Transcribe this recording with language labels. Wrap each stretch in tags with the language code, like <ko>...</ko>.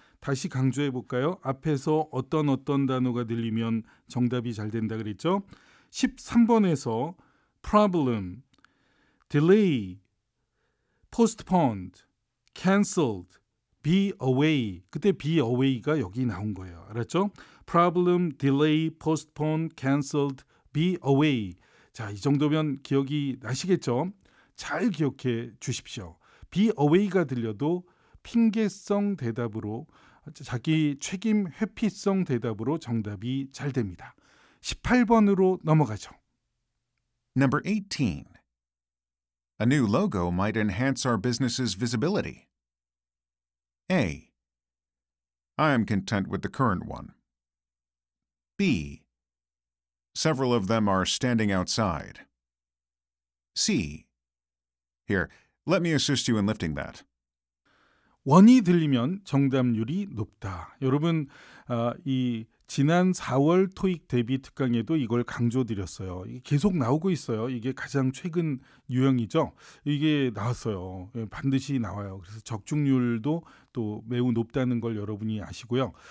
<ko>다시 강조해 볼까요? 앞에서 어떤 단어가 들리면 정답이 잘 된다 그랬죠?</ko> <en>13번에서 problem, delay, postponed, cancelled, be away.</en> <ko>그때 be away가 여기 나온 거예요. 알았죠?</ko> <en>problem, delay, postponed, cancelled, be away.</en> <ko>자, 이 정도면 기억이 나시겠죠? 잘 기억해 주십시오. be away가 들려도 핑계성 대답으로, 자기 책임 회피성 대답으로 정답이 잘 됩니다. 18번으로 넘어가죠.</ko> <en>Number 18. A new logo might enhance our business's visibility. A. I am content with the current one. B. Several of them are standing outside. C. Here, let me assist you in lifting that.</en> <ko>원이 들리면 정답률이 높다. 여러분, 이 지난 4월 토익 대비 특강에도 이걸 강조드렸어요. 이게 계속 나오고 있어요. 이게 가장 최근 유형이죠. 이게 나왔어요. 반드시 나와요. 그래서 적중률도 또 매우 높다는 걸 여러분이 아시고요.</ko>